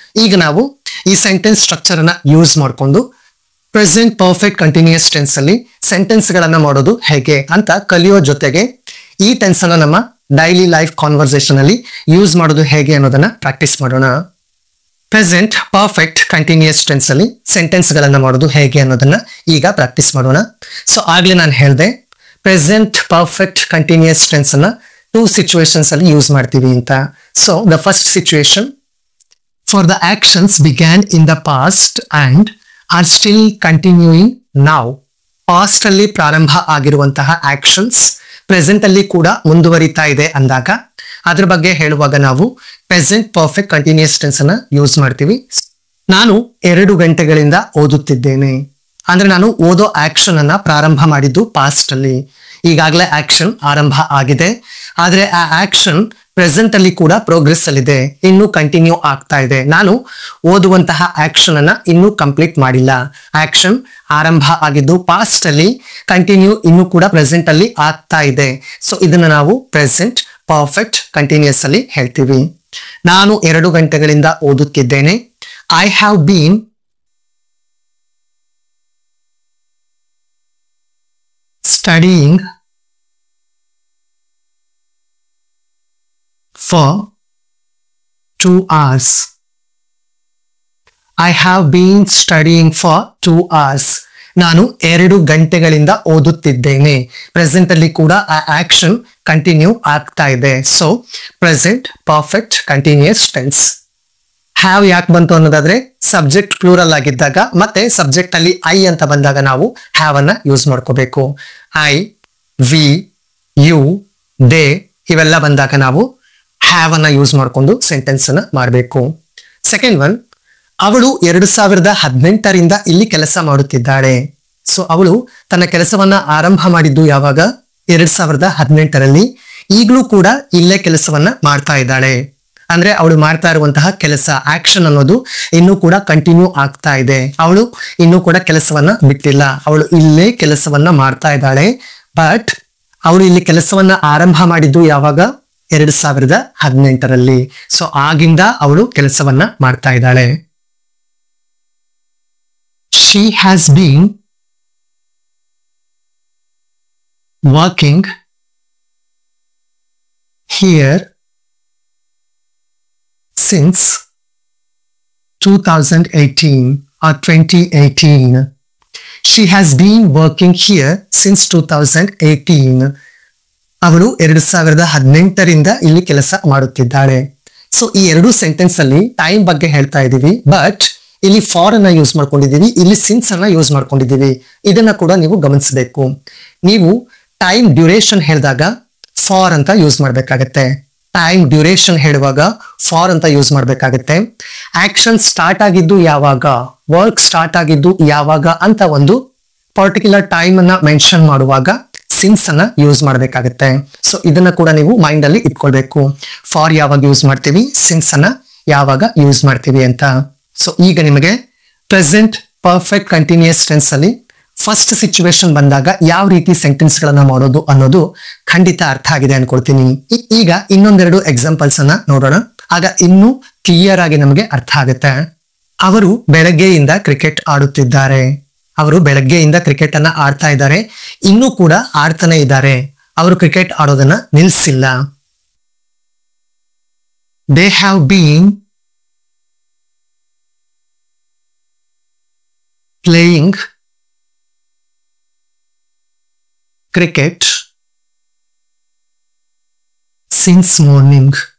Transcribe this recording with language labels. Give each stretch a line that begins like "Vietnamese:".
Kannada: ಈಗ ನಾವು ಈ ಸೆಂಟೆನ್ಸ್ ಸ್ಟ್ರಕ್ಚರ್ ಅನ್ನ ಯೂಸ್ ಮಾಡಿಕೊಂಡು ಪ್ರೆಸೆಂಟ್ ಪರ್ಫೆಕ್ಟ್ ಕಂಟಿನ್ಯೂಸ್ ಟೆನ್ಸ್ ಅಲ್ಲಿ ಸೆಂಟೆನ್ಸ್ ಗಳನ್ನ ಮಾಡೋದು ಹೇಗೆ ಅಂತ ಕಲಿಯೋ ಜೊತೆಗೆ ಈ ಟೆನ್ಸ್ ಅನ್ನ ನಮ್ಮ ಡೈಲಿ ಲೈಫ್ ಕಾನ್ವರ್ಸೇಷನ್ ಅಲ್ಲಿ ಯೂಸ್ ಮಾಡೋದು ಹೇಗೆ ಅನ್ನೋದನ್ನ ಪ್ರಾಕ್ಟೀಸ್ ಮಾಡೋಣ. ಪ್ರೆಸೆಂಟ್ ಪರ್ಫೆಕ್ಟ್ ಕಂಟಿನ್ಯೂಸ್ ಟೆನ್ಸ್ ಅಲ್ಲಿ ಸೆಂಟೆನ್ಸ್ ಗಳನ್ನ ಮಾಡೋದು ಹೇಗೆ ಅನ್ನೋದನ್ನ ಈಗ ಪ್ರಾಕ್ಟೀಸ್ ಮಾಡೋಣ. ಸೊ ಆಗ್ಲೇ ನಾನು ಹೇಳಿದೆ ಪ್ರೆಸೆಂಟ್ ಪರ್ಫೆಕ್ಟ್ ಕಂಟಿನ್ಯೂಸ್ ಟೆನ್ಸ್ ಅನ್ನ ಟೂ ಸಿಚುವೇಶನ್ಸ್ ಅಲ್ಲಿ ಯೂಸ್ ಮಾಡ್ತೀವಿ ಅಂತ.
English: So the first situation, for the actions began in the past and are still continuing now.
Kannada: Past ಅಲ್ಲಿ ಪ್ರಾರಂಭ ಆಗಿರುವಂತಹ ಆಕ್ಷನ್ಸ್ ಪ್ರೆಸೆಂಟ್ ಅಲ್ಲಿ ಕೂಡ ಮುಂದುವರಿತಾ ಇದೆ ಅಂದಾಗ ಅದ್ರ ಬಗ್ಗೆ ಹೇಳುವಾಗ ನಾವು ಪ್ರೆಸೆಂಟ್ ಪರ್ಫೆಕ್ಟ್ ಕಂಟಿನ್ಯೂಸ್ ಟೆನ್ಸ್ ಅನ್ನ ಯೂಸ್ ಮಾಡ್ತೀವಿ. ನಾನು 2 ಗಂಟೆಗಳಿಂದ ಓದುತ್ತಿದ್ದೇನೆ ಅಂದ್ರೆ ನಾನು ಓದೋ ಆಕ್ಷನ್ ಅನ್ನ ಪ್ರಾರಂಭ ಮಾಡಿದ್ದು ಪಾಸ್ಟ್ ಅಲ್ಲಿ. ಈಗಾಗಲೇ ಆಕ್ಷನ್ ಆರಂಭ ಆಗಿದೆ, ಆದ್ರೆ ಆ ಆಕ್ಷನ್ ಪ್ರೆಸೆಂಟ್ ಅಲ್ಲಿ ಕೂಡ ಪ್ರೋಗ್ರೆಸ್ ಅಲ್ಲಿ ಇದೆ, ಇನ್ನು ಕಂಟಿನ್ಯೂ ಆಗ್ತಾ ಇದೆ. ನಾನು ಓದುವಂತಹ ಆಕ್ಷನ್ ಅನ್ನ ಇನ್ನೂ ಕಂಪ್ಲೀಟ್ ಮಾಡಿಲ್ಲ. ಆಕ್ಷನ್ ಆರಂಭ ಆಗಿದ್ದು ಪಾಸ್ಟ್ ಅಲ್ಲಿ, ಕಂಟಿನ್ಯೂ ಇನ್ನು ಕೂಡ ಪ್ರೆಸೆಂಟ್ ಅಲ್ಲಿ ಆಗ್ತಾ ಇದೆ. ಸೊ ಇದನ್ನ ನಾವು ಪ್ರೆಸೆಂಟ್ ಪರ್ಫೆಕ್ಟ್ ಕಂಟಿನ್ಯೂಸ್ ಅಲ್ಲಿ ಹೇಳ್ತೀವಿ. ನಾನು 2 ಗಂಟೆಗಳಿಂದ ಓದುತ್ತಿದ್ದೇನೆ.
English: I have been studying for 2 hours. I have been studying for 2 hours.
Kannada: ನಾನು 2 ಗಂಟೆಗಳಿಂದ ಓದುತ್ತಿದ್ದೇನೆ. ಪ್ರೆಸೆಂಟ್ ಅಲ್ಲಿ ಕೂಡ ಆ ಆಕ್ಷನ್ ಕಂಟಿನ್ಯೂ ಆಗ್ತಾ ಇದೆ. So present perfect continuous tense. Have ಯಾಕೆ ಬಂತು ಅನ್ನೋದಾದ್ರೆ ಸಬ್ಜೆಕ್ಟ್ ಪ್ಲೂರಲ್ ಆಗಿದ್ದಾಗ ಮತ್ತೆ ಸಬ್ಜೆಕ್ಟ್ ಅಲ್ಲಿ ಐ ಅಂತ ಬಂದಾಗ ನಾವು ಹ್ಯಾವ್ ಅನ್ನ ಯೂಸ್ ಮಾಡ್ಕೋಬೇಕು. ಐ, ವಿ, ಯು, ದೇ ಇವೆಲ್ಲ ಬಂದಾಗ ನಾವು ಹ್ಯಾವ್ ಅನ್ನ ಯೂಸ್ ಮಾಡ್ಕೊಂಡು ಸೆಂಟೆನ್ಸ್ ಅನ್ನ ಮಾಡಬೇಕು. ಸೆಕೆಂಡ್ ಒನ್, ಅವಳು 2018ರಿಂದ ಇಲ್ಲಿ ಕೆಲಸ ಮಾಡುತ್ತಿದ್ದಾಳೆ. ಸೊ ಅವಳು ತನ್ನ ಕೆಲಸವನ್ನ ಆರಂಭ ಮಾಡಿದ್ದು ಯಾವಾಗ? 2018ರಲ್ಲಿ. ಈಗಲೂ ಕೂಡ ಇಲ್ಲೇ ಕೆಲಸವನ್ನ ಮಾಡ್ತಾ ಇದ್ದಾಳೆ. ಅಂದ್ರೆ ಅವಳು ಮಾಡ್ತಾ ಇರುವಂತಹ ಕೆಲಸ ಆಕ್ಷನ್ ಅನ್ನೋದು ಇನ್ನೂ ಕೂಡ ಕಂಟಿನ್ಯೂ ಆಗ್ತಾ ಇದೆ. ಅವಳು ಇನ್ನೂ ಕೂಡ ಕೆಲಸವನ್ನ ಬಿಟ್ಟಿಲ್ಲ. ಅವಳು ಇಲ್ಲೇ ಕೆಲಸವನ್ನ ಮಾಡ್ತಾ ಇದ್ದಾಳೆ. ಬಟ್ ಅವಳು ಇಲ್ಲಿ ಕೆಲಸವನ್ನ ಆರಂಭ ಮಾಡಿದ್ದು ಯಾವಾಗ? 2018ರಲ್ಲಿ. ಸೊ ಆಗಿಂದ ಅವಳು ಕೆಲಸವನ್ನ ಮಾಡ್ತಾ ಇದ್ದಾಳೆ.
English: She has been working here since 2018 or 2018. She has been working here since 2018.
Kannada: ಅವಳು 2018ರಿಂದ ಇಲ್ಲಿ ಕೆಲಸ ಮಾಡುತ್ತಿದ್ದಾಳೆ. ಸೊ ಈ 2 ಸೆಂಟೆನ್ಸ್ ಅಲ್ಲಿ ಟೈಮ್ ಬಗ್ಗೆ ಹೇಳ್ತಾ ಇದೀವಿ, ಬಟ್ ಇಲ್ಲಿ ಫಾರ್ ಅನ್ನ ಯೂಸ್ ಮಾಡ್ಕೊಂಡಿದೀವಿ, ಇಲ್ಲಿ ಸಿನ್ಸ್ ಅನ್ನ ಯೂಸ್ ಮಾಡ್ಕೊಂಡಿದೀವಿ. ಇದನ್ನ ಕೂಡ ನೀವು ಗಮನಿಸಬೇಕು. ನೀವು ಟೈಮ್ ಡ್ಯೂರೇಷನ್ ಹೇಳಿದಾಗ ಫಾರ್ ಅಂತ ಯೂಸ್ ಮಾಡ್ಬೇಕಾಗತ್ತೆ. ಟೈಮ್ ಡ್ಯೂರೇಷನ್ ಹೇಳುವಾಗ ಫಾರ್ ಅಂತ ಯೂಸ್ ಮಾಡ್ಬೇಕಾಗತ್ತೆ. ಆಕ್ಷನ್ ಸ್ಟಾರ್ಟ್ ಆಗಿದ್ದು ಯಾವಾಗ, ವರ್ಕ್ ಸ್ಟಾರ್ಟ್ ಆಗಿದ್ದು ಯಾವಾಗ ಅಂತ ಒಂದು ಪರ್ಟಿಕ್ಯುಲರ್ ಟೈಮ್ ಅನ್ನ ಮೆನ್ಷನ್ ಮಾಡುವಾಗ ಸಿನ್ಸ್ ಅನ್ನ ಯೂಸ್ ಮಾಡ್ಬೇಕಾಗತ್ತೆ. ಸೊ ಇದನ್ನ ಕೂಡ ನೀವು ಮೈಂಡ್ ಅಲ್ಲಿ ಇಟ್ಕೊಳ್ಬೇಕು. ಫಾರ್ ಯಾವಾಗ ಯೂಸ್ ಮಾಡ್ತೀವಿ, ಸಿನ್ಸ್ ಅನ್ನ ಯಾವಾಗ ಯೂಸ್ ಮಾಡ್ತೀವಿ ಅಂತ. ಸೊ ಈಗ ನಿಮಗೆ ಪ್ರೆಸೆಂಟ್ ಪರ್ಫೆಕ್ಟ್ ಕಂಟಿನ್ಯೂಸ್ ಟೆನ್ಸ್ ಅಲ್ಲಿ ಫಸ್ಟ್ ಸಿಚುವೇಶನ್ ಬಂದಾಗ ಯಾವ ರೀತಿ ಸೆಂಟೆನ್ಸ್ ಗಳನ್ನ ಮಾಡೋದು ಅನ್ನೋದು ಖಂಡಿತ ಅರ್ಥ ಆಗಿದೆ ಅನ್ಕೊಳ್ತೀನಿ. ಈಗ ಇನ್ನೊಂದೆರಡು ಎಕ್ಸಾಂಪಲ್ಸ್ ಅನ್ನ ನೋಡೋಣ, ಆಗ ಇನ್ನೂ ಕ್ಲಿಯರ್ ಆಗಿ ನಮಗೆ ಅರ್ಥ ಆಗುತ್ತೆ. ಅವರು ಬೆಳಗ್ಗೆಯಿಂದ ಕ್ರಿಕೆಟ್ ಆಡುತ್ತಿದ್ದಾರೆ. ಅವರು ಬೆಳಗ್ಗೆಯಿಂದ ಕ್ರಿಕೆಟ್ ಅನ್ನ ಆಡ್ತಾ ಇದ್ದಾರೆ, ಇನ್ನೂ ಕೂಡ ಆಡ್ತಾನೆ ಇದ್ದಾರೆ. ಅವರು cricket ಆಡೋದನ್ನ ನಿಲ್ಸಿಲ್ಲ.
English: They have been playing cricket since morning.